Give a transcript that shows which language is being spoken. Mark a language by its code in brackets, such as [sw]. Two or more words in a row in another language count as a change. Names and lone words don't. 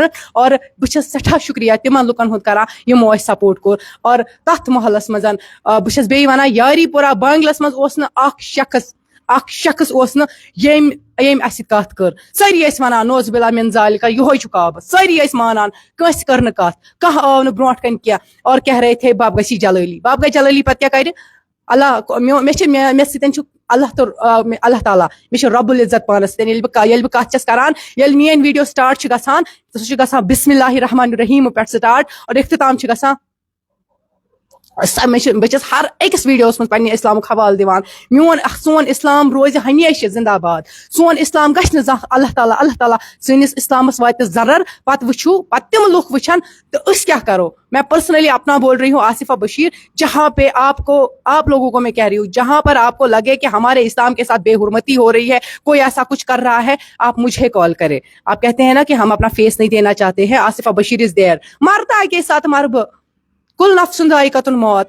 [ks] اور بہٕ چھس سٮ۪ٹھاہ شکریہ تِمن لُکن ہُنٛد کران یِمو اَسہِ سپورٹ کوٚر. اور تتھ محلس منٛز بہٕ چھس بیٚیہِ ونان یاری پورہ بانگلس منٛز اوس نہٕ اکھ شخص اوس نہٕ ییٚمۍ اَسہِ سۭتۍ کتھ کٔر. سٲری ٲسۍ ونان [ar] نوز باللہ من ذالکا [ks] یِہوے چھُ کعبہٕ, سٲری ٲسۍ مانان, کٲنٛسہِ کٔر نہٕ کتھ, کانٛہہ آو نہٕ برونٛٹھ کَنۍ کینٛہہ. [ur] اور کہہ رہے تھے [ks] باب گژھی جلٲلی, باب گژھِ جلٲلی پتہٕ کیاہ کرِ اللہ مےٚ سۭتۍ چھُ اللہ تعالیٰ, مےٚ چھُ رب العزت پانس سۭتۍ. ییٚلہِ بہٕ کتھ چھس کران, ییٚلہِ میٲنۍ ویڈیو سٹارٹ چھِ گژھان سُہ چھُ گژھان [ar] بسم اللہ الرحمن الرحیم [ks] پٮ۪ٹھ سٹارٹ اور اختتام چھُ گژھان. بہٕ چھس ہر أکِس ویڈیوس منٛز پننہِ اسلامُک حوالہٕ دِوان. سون اسلام روزِ ہمیشہِ زندہ باد, سون اسلام گژھِ نہٕ زانٛہہ, اللہ تعالیٰ سٲنِس اسلامس واتہِ ضرر. پتہٕ وٕچھو, پتہٕ تِم لُکھ وٕچھن تہٕ أسۍ کیٛاہ کرو. [ur] میں پرسنلی اپنا بول رہی ہوں آصفہ بشیر, جہاں پہ آپ لوگوں کو میں کہہ رہی ہوں, جہاں پر آپ کو لگے کہ ہمارے اسلام کے ساتھ بے حرمتی ہو رہی ہے, کوئی ایسا کچھ کر رہا ہے, آپ مجھے کال کرے. آپ کہتے ہیں نا کہ ہم اپنا فیس نہیں دینا چاہتے ہیں, آصفہ بشیر [en] is there. [ur] مرتا کے ساتھ مرب, [ar] کل نفس ذائقۃ الموت.